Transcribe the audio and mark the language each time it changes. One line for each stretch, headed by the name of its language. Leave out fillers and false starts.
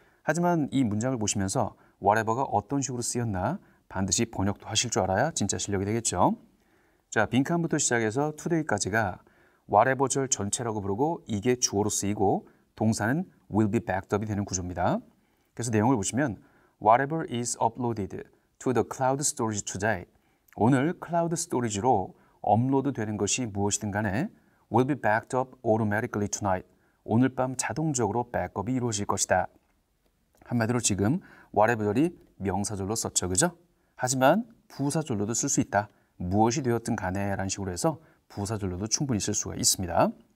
Korean: 하지만 이 문장을 보시면서 whatever가 어떤 식으로 쓰였나 반드시 번역도 하실 줄 알아야 진짜 실력이 되겠죠. 자, 빈칸부터 시작해서 today까지가 whatever절 전체라고 부르고 이게 주어로 쓰이고 동사는 will be backed up이 되는 구조입니다. 그래서 내용을 보시면
English: whatever is uploaded to the cloud storage today.
Korean: 오늘 클라우드 스토리지로 업로드 되는 것이 무엇이든 간에
English: will be backed up automatically tonight.
Korean: 오늘 밤 자동적으로 백업이 이루어질 것이다. 한마디로 지금 whatever절이 명사절로 썼죠. 그죠? 하지만 부사절로도 쓸 수 있다. 무엇이 되었든 간에 라는 식으로 해서 부사절로도 충분히 쓸 수가 있습니다.